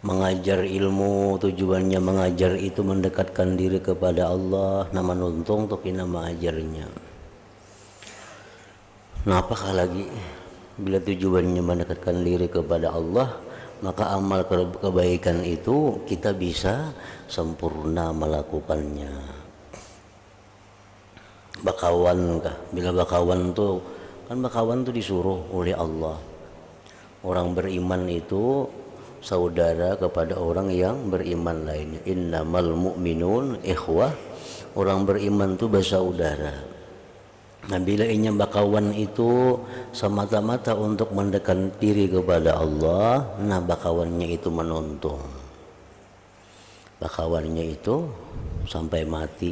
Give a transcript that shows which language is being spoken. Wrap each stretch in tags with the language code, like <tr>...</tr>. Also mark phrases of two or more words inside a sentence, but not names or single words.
<id>Mengajar ilmu tujuannya mengajar itu mendekatkan diri kepada Allah, nama nuntung tuh nama ajarnya. Nah apakah lagi bila tujuannya mendekatkan diri kepada Allah, maka amal kebaikan itu kita bisa sempurna melakukannya.</id> <bjn>Bakawan kah? Bila bakawan tuh kan bakawan tuh disuruh oleh Allah.</bjn> <id>Orang beriman itu saudara kepada orang yang beriman lainnya.</id> <ar>إنما المؤمنون إخوة.</ar> <bjn>Orang beriman itu bersaudara. Nah bila inya bakawan itu semata-mata untuk mendekatkan diri kepada Allah, nah bakawannya itu menuntung. Bakawannya itu sampai mati.</bjn>